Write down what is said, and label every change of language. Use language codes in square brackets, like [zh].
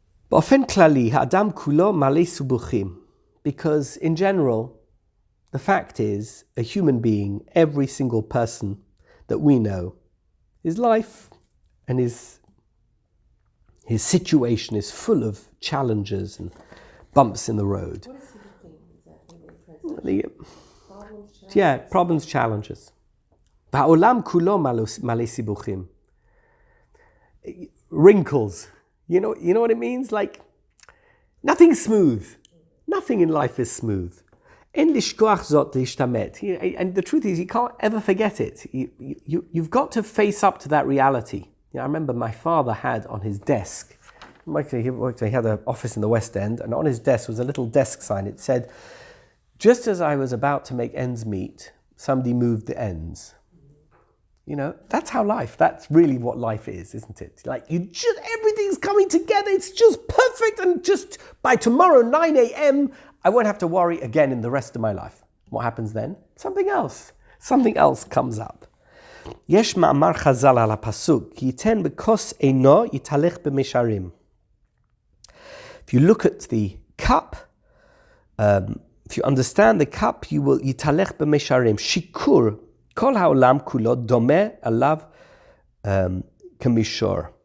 [he] באופן כללי, האדם כולו מלא סיבוכים. [en] Because in general, the fact is, a human being, every single person that we know, his life and his situation is full of challenges and bumps in the road. What is sibuchim exactly? Problems, challenges? Yeah, problems, challenges. [he] והעולם כולו מלא סיבוכים. [en] Wrinkles. You know what it means? Like, nothing's smooth. Nothing in life is smooth. [he] En lishkoach zot lishtamet. [en] And the truth is, you can't ever forget it. You've got to face up to that reality. I remember my father had on his desk, he had an office in the West End, and on his desk was a little desk sign. It said, just as I was about to make ends meet, somebody moved the ends. That's how that's really what life is, isn't it? Like, everything's coming together, it's just perfect, and just by tomorrow, 9 a.m., I won't have to worry again in the rest of my life. What happens then? Something else comes up. [he] יש מאמר חז"ל על הפסוק, כי ייתן בכוס עינו יתהלך במישרים. [en] If you look at the cup, if you understand the cup, you will [he] יתהלך במישרים. שיכור, כל העולם כולו דומה עליו כמישור.